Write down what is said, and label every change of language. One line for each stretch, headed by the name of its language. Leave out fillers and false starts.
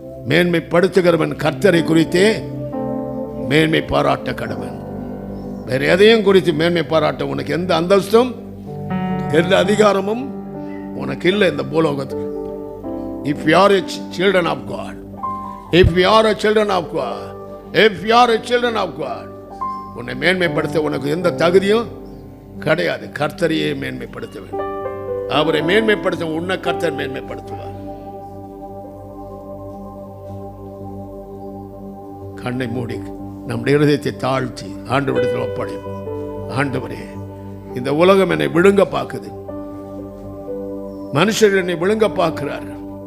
Tamil: மேன்மைப்படுத்துகிறவன் கர்த்தரை குறித்தே மேன்மை பாராட்ட கடவன். வேற எதையும் குறித்து மேன்மை பாராட்ட உனக்கு எந்த அந்தஸ்தும் எந்த அதிகாரமும் உனக்கு இல்லை இந்த பூலோகத்தில்.
English: If you are a children of God, If we are a children of God,
Tamil: if we are a children of God, உன்னை மேன்மைப்படுத்த உனக்கு எந்த தகுதியும் கிடையாது. கர்த்தரையே மேன்மைப்படுத்த வேண்டும். அவரை மேன்மைப்படுத்த உன்னை கர்த்தர் மேன்மைப்படுத்துவார். கண்ணை மூடி நம்முடைய இருதயத்தை தாழ்த்தி ஆண்டவரிடத்தில் ஒப்படைப்போம். ஆண்டவரே, இந்த உலகம் என்னை விழுங்க பார்க்குது. மனுஷர்கள் என்னை விழுங்க பார்க்கிறார்கள்.